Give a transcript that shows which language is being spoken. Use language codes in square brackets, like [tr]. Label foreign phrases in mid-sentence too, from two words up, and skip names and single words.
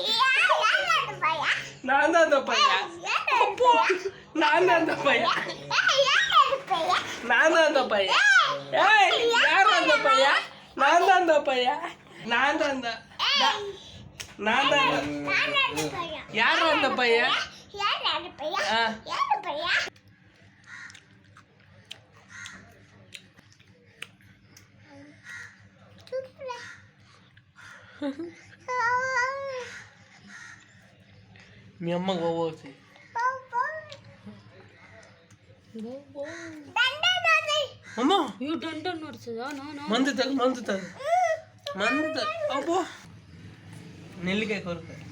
[ta] நான் தான் அந்த பையன். நான் தான் அந்த பையன். நான் தான் அந்த பையன். ஏய், யார் அந்த பையன்? நான் தான் அந்த பையன். நான் தான் அந்த நான் தான் யார் அந்த பையன்? [te] మీ అమ్మ పోవచ్చు అమ్మా మందు తగ్గు అబ్బో నెల్లికాయ కొరక